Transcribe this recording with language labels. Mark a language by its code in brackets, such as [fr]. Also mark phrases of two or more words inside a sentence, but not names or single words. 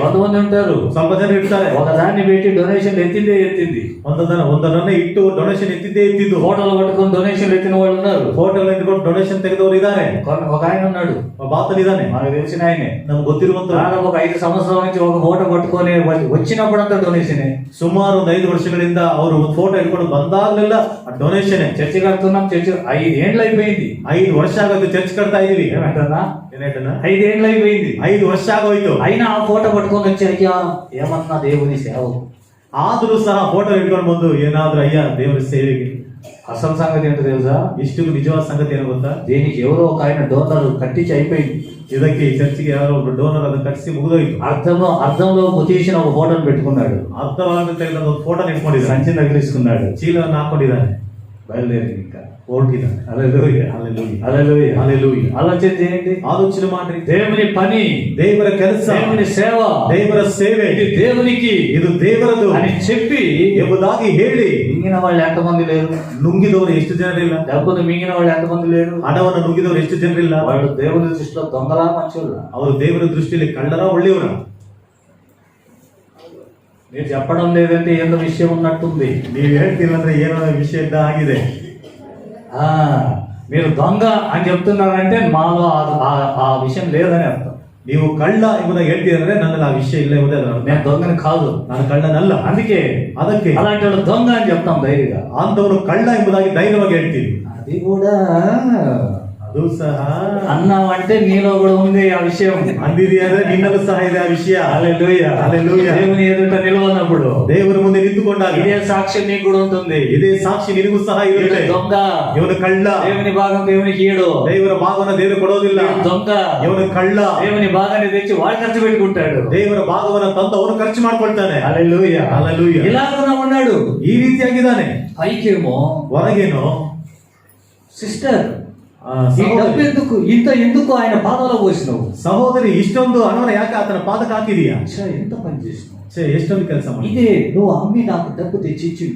[te] కొంతమంది ఉంటారు, [kn] ಸ್ವಲ್ಪ ಜನ ಇರ್ತಾರೆ, [te] ఒకదాన్ని పెట్టి డొనేషన్ ఎత్తింది, [kn] ಒಂದನ್ನ ಇಟ್ಟು ಡೊನೇಷನ್ ಎತ್ತಿದ್ದು, [te] హోటల్ పట్టుకొని డొనేషన్ ఎత్తిన వాళ్ళు ఉన్నారు, [kn] ಹೋಟೆಲ್ ಇಟ್ಕೊಂಡು ಡೊನೇಷನ್ ತೆಗೆದವರು ಇದ್ದಾರೆ. [te] ఒక ఆయన ఉన్నాడు, [kn] ಬಾತನಿದ್ದಾನೆ, [te] మనకు తెలిసిన ఆయనే. [kn] ನಮ್ಗೆ ಗೊತ್ತಿರುವಂತ [te] దాదాపు ఒక 5 సంవత్సరాల నుంచి ఒక ఫోటో పట్టుకొని వచ్చినప్పుడంతా డొనేషన్. [kn] ಸುಮಾರು ಒಂದು 5 ವರ್ಷಗಳಿಂದ ಅವರು ಒಂದು ಫೋಟೋ ಇಟ್ಕೊಂಡು ಬಂದಾಗಲೆಲ್ಲ ಡೊನೇಷನ್. [te] చర్చి కడుతున్నాం, చర్చి 5 ఏళ్ళు అయిపోయింది. [kn] 5 ವರ್ಷ ಆಗೋದು ಚರ್ಚ್ ಕಟ್ತಾ ಇದೀವಿ. [te] ఏమంటున్నా? 5 ఏళ్ళు అయిపోయింది. [kn] 5 ವರ್ಷ ಆಗೋಯ್ತು. [te] అయినా ఆ ఫోటో పట్టుకొని వచ్చి అయ్యా ఏమన్నా దేవుని సేవ. [kn] ಆದ್ರೂ ಸಹ ಫೋಟೋ ಇಟ್ಕೊಂಡು ಬಂದು ಏನಾದ್ರೂ ಅಯ್ಯ ದೇವರ ಸೇವೆಗೆ. [te] అసలు సంగతి ఏంటో తెలుసా? [kn] ಇಷ್ಟು ನಿಜವಾದ ಸಂಗತಿ ಏನೋ ಗೊತ್ತಾ? [te] దీనికి ఎవరో ఒక ఆయన డోనర్ కట్టించి అయిపోయింది. [kn] ಇದಕ್ಕೆ ಈ ಚರ್ಚಿಗೆ ಯಾರೋ ಒಬ್ಬರು ಡೋನರ್ ಅದನ್ನ ಕಟ್ಟಿಸಿ ಮುಗಿದೋಯ್ತು. [te] అర్థంలో తీసిన ఒక ఫోటోని పెట్టుకున్నాడు, [kn] ಅರ್ಥವಾಗುತ್ತೆ ಒಂದು ಫೋಟೋ ಇಟ್ಕೊಂಡಿದ್ದಾನೆ, [te] సంచి తగిలించుకున్నాడు, [kn] ಚೀಲವನ್ನು ಹಾಕೊಂಡಿದ್ದಾನೆ, [te] బయలుదేరి ఇంకా [kn] ಹೊರಟಿದ್ದಾನೆ. [te] హల్లెలూయా, హల్లెలూయా, హల్లెలూయా, హల్లెలూయా. ఆలోచన చేయండి, [kn] ಆಲೋಚನೆ ಮಾಡ್ರಿ. [te] దేవుని పని, [kn] ದೇವರ ಕೆಲಸ, [te] దేవుని సేవ, [kn] ದೇವರ ಸೇವೆ [te] ఇది దేవునికి [kn] ಇದು ದೇವರದು [te] అని చెప్పి [kn] ಎಂಬುದಾಗಿ ಹೇಳಿ [te] మింగిన వాళ్ళు ఎంతమంది లేరు? [kn] ನುಂಗಿದವರು ಎಷ್ಟು ಜನರಿಲ್ಲ? [te] డబ్బును మింగిన వాళ్ళు ఎంతమంది లేరు? [kn] ಹಣವನ್ನು ನುಂಗಿದವರು ಎಷ್ಟು ಜನರಿಲ್ಲ? [te] వాళ్ళు దేవుని దృష్టిలో దొంగలా మంచోళ్ళ? [kn] ಅವರು ದೇವರ ದೃಷ್ಟಿಯಲ್ಲಿ ಕಳ್ಳರ ಒಳ್ಳೆಯವರ? [te] మీరు చెప్పడం లేదంటే ఏదో విషయం ఉన్నట్టుంది. [kn] ನೀವು ಹೇಳ್ತಿಲ್ಲ ಅಂದ್ರೆ ಏನೋ ವಿಷಯ ಇದ್ದ ಆಗಿದೆ. [te] మీరు దొంగ అని చెప్తున్నారంటే మాలో ఆ విషయం లేదని అర్థం. [kn] ನೀವು ಕಳ್ಳ ಎಂಬುದಾಗಿ ಹೇಳ್ತೀರಂದ್ರೆ ನನ್ನಲ್ಲಿ ಆ ವಿಷಯ ಇಲ್ಲ ಎಂಬುದೇ ಅದರ ಅರ್ಥ. [te] నేను దొంగని కాదు, [kn] ನಾನು ಕಳ್ಳನಲ್ಲ. [te] అందుకే [kn] ಅದಕ್ಕೆ [te] అలాంటి వాళ్ళు దొంగ అని చెప్తాం ధైర్యంగా. [kn] ಅಂತವನು ಕಳ್ಳ ಎಂಬುದಾಗಿ ಧೈರ್ಯವಾಗಿ ಹೇಳ್ತೀವಿ. [te] అది కూడా [kn] ಅದು ಸಹ [te] అన్నావంటే నీలో కూడా ఉంది ఆ విషయం. [kn] ಅಂದಿದೆಯಾ ಅಂದ್ರೆ ನಿನ್ನಲ್ಲೂ ಸಹ ಇದೆ ಆ ವಿಷಯ. [te] హల్లెలూయా, హల్లెలూయా. దేవుని ఎదుట నిలవనప్పుడు [kn] ದೇವರ ಮುಂದೆ ನಿಂತುಕೊಂಡಾಗ [te] ఇదే సాక్ష్యం నీకు కూడా ఉంటుంది. [kn] ಇದೇ ಸಾಕ್ಷಿ ನಿನಗೂ ಸಹ ಇರುತ್ತೆ. [te] దొంగ, [kn] ಇವನು ಕಳ್ಳ, [te] దేవుని భాగం దేవునికి ఈడు. [kn] ದೇವರ ಭಾಗವನ್ನು ದೇವರು ಕೊಡೋದಿಲ್ಲ. [te] దొంగ, [kn] ಇವನು ಕಳ್ಳ, [te] దేవుని భాగాన్ని తెచ్చి వాడు ఖర్చు పెట్టుకుంటాడు. [kn] ದೇವರ ಭಾಗವನ್ನು ತಂದು ಅವನು ಖರ್ಚು ಮಾಡ್ಕೊಳ್ತಾನೆ. [te] హల్లెలూయా, హల్లెలూయా. ఇలాగ ఉన్నాడు. [kn] ಈ ರೀತಿಯಾಗಿದ್ದಾನೆ. [te] పైకేమో [kn] ಹೊರಗೇನೋ [te] సిస్టర్, ఈ డబ్బు ఎందుకు ఆయన పాదాలో పోసినావు? [kn] ಸಹೋದರಿ, ಇಷ್ಟೊಂದು ಹಣವನ್ನು ಯಾಕೆ ಆತನ ಪಾದಕ್ಕೆ ಹಾಕಿದೀಯಾ? [te] ఎంత పని చేసినావు? [kn] ಎಷ್ಟೊಂದು ಕೆಲಸ ಮಾಡಿ. [te] ఇదే నువ్వు అమ్మి నాకు డబ్బు తెచ్చి ఇచ్చింటే,